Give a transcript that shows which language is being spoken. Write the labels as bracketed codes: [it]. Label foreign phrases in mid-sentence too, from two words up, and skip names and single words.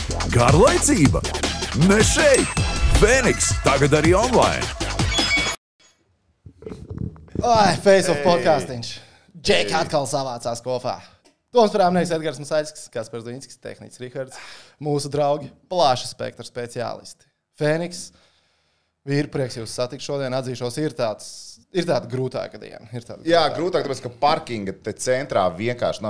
[lv] Garlaicība? Ne šeit! Fēniks tagad arī online! Face of podcastiņš. Džeki atkal savācās kopā. Toms Prāmnieks, Edgars Masaļskis, Kaspars Duņskis, tehniķis Rihards, mūsu draugi, plaša spektra speciālisti. Fēniks, vīri, prieks jūs satikt šodien, atzīšos, ir tāda grūtāka diena. Jā, grūtāk, tāpēc, ka parkinga te centrā vienkārši nav.